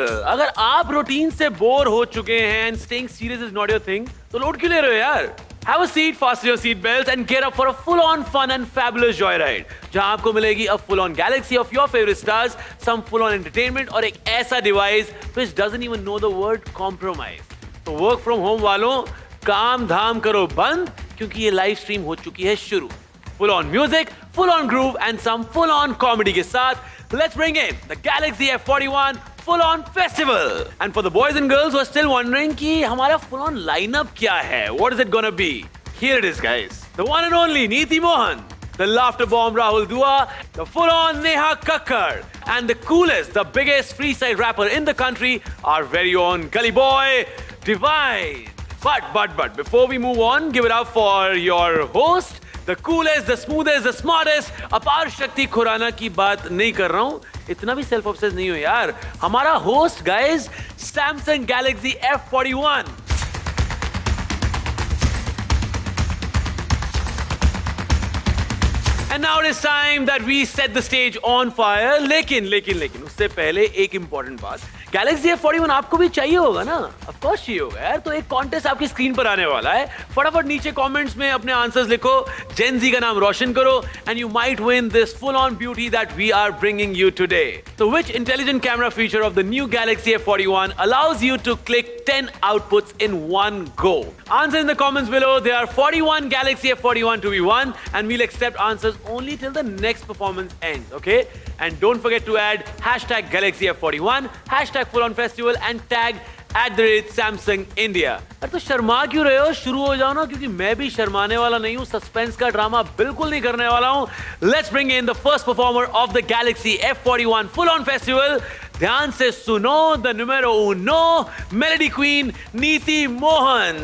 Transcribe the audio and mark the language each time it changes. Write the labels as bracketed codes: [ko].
[hi] अगर आप रूटीन से बोर हो चुके हैं [en] and staying serious is not your thing, [hi] तो लोड क्यों ले रहे हो यार? [en] Have a seat, fasten your seat belts and get up for a full-on fun and fabulous joyride, [hi] जहां आपको मिलेगी [en] a full-on galaxy of your favorite stars, some full-on entertainment [hi] और एक ऐसा [en] device which doesn't even know the word compromise. [hi] तो [en] work from home [hi] वालों, काम धाम करो बंद, क्योंकि ये लाइव स्ट्रीम हो चुकी है शुरू. [en] Full-on music, full-on groove and some full-on comedy [hi] के साथ, [en] let's bring in the Galaxy F41 Full-on Festival. And for the boys and girls who are still wondering [hi] कि हमारा [en] full-on lineup [hi] क्या है? [en] What is it gonna be? Here it is, guys. The one and only Neeti Mohan, the laughter bomb Rahul Dua, the full-on Neha Kakkar, and the coolest, the biggest freestyle rapper in the country, our very own Gully Boy, Divine. But before we move on, give it up for your host, the coolest, the smoothest, the smartest, Aparshakti Khurana [hi] की बात नहीं कर रहा हूँ. इतना भी सेल्फ ऑब्सेस नहीं हो यार. हमारा host guys, Samsung Galaxy F41. [en] And now it is time that we set the stage on fire. [hi] लेकिन उससे पहले एक important बात. Galaxy F41 आपको भी चाहिए होगा ना? [en] Of course [hi] चाहिए होगा यार. तो एक कॉन्टेस्ट आपकी स्क्रीन पर आने वाला है. फटाफट नीचे कमेंट्स में अपने आंसर्स लिखो. [en] Gen Z [hi] का नाम रोशन करो [en] and you might win this full-on beauty that we are bringing you today. So which intelligent camera feature of the new Galaxy F41 allows you to click 10 outputs in one go? Answer in the comments below. There are 41 Galaxy F41 to be won and we'll accept answers only till the next performance ends, okay? And don't forget to add hashtag Galaxy F41, hashtag Full-on Festival and tag @Samsung India. [hi] अरे तो शर्मा क्यों रहे हो? शुरू हो जाओ ना, क्योंकि मैं भी शर्माने वाला नहीं हूँ. सस्पेंस का ड्रामा बिल्कुल नहीं करने वाला हूँ. [en] Let's bring in the first performer of the Galaxy F41 Full-on Festival. [hi] ध्यान से सुनो, [en] the numero uno, Melody Queen, Neeti Mohan.